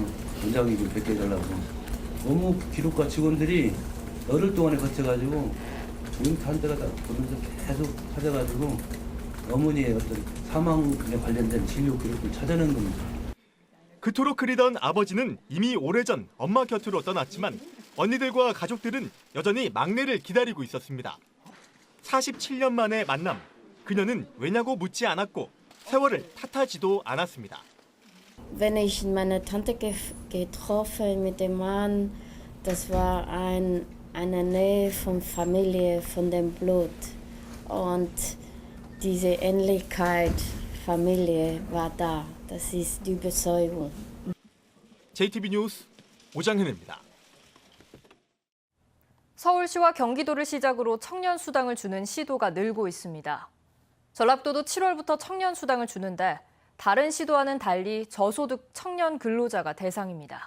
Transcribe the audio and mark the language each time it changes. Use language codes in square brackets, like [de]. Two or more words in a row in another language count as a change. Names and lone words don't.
[ko] 원장님을 뵙게 해달라고. 너무 기록과 직원들이 열흘 동안에 거쳐가지고 조용히 다른 데가 다 보면서 계속 찾아가지고 어머니의 어떤 사망에 관련된 진료 기록을 찾아낸 겁니다. 그토록 그리던 아버지는 이미 오래전 엄마 곁으로 떠났지만 언니들과 가족들은 여전히 막내를 기다리고 있었습니다. 47년 만의 만남. 그녀는 왜냐고 묻지 않았고 세월을 탓하지도 않았습니다. [de] Wenn ich meine Tante getroffen mit dem Mann, das war eine Nähe von Familie, von dem Blut. Und diese Ähnlichkeit Familie war da. Das ist die Überzeugung. [ko] JTB 뉴스 오장현입니다. 서울시와 경기도를 시작으로 청년 수당을 주는 시도가 늘고 있습니다. 전라북도도 7월부터 청년 수당을 주는데 다른 시도와는 달리 저소득 청년 근로자가 대상입니다.